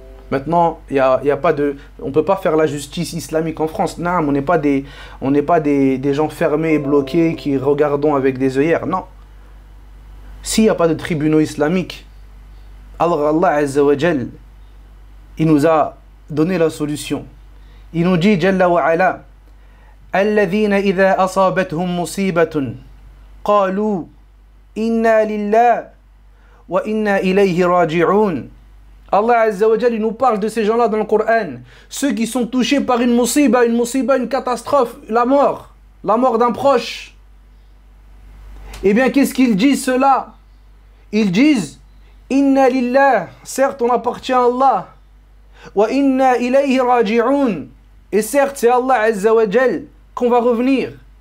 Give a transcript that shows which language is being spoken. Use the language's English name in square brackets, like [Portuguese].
[French] Maintenant, y a pas de, on ne peut pas faire la justice islamique en France. Non, on n'est pas des gens fermés et bloqués qui regardons avec des œillères. Non. S'il n'y a pas de tribunaux islamiques, alors Allah Azza wa Jal, il nous a donné la solution. Il nous dit Jalla wa ala [Arabic] الذين إذا أصابتهم مصيبة قالوا إنا لله وإنا إليه راجعون. [French] Allah Azza wa Jalla nous parle de ces gens-là dans le Coran, ceux qui sont touchés par une musiba, une catastrophe, la mort d'un proche. Eh bien, qu'est-ce qu'ils disent cela? Ils disent [Arabic] Inna lillah, [French] certes on appartient à Allah, [Arabic] wa inna ilayhi raji'un, [French] et certes c'est Allah Azza wa Jalla qu'on va revenir.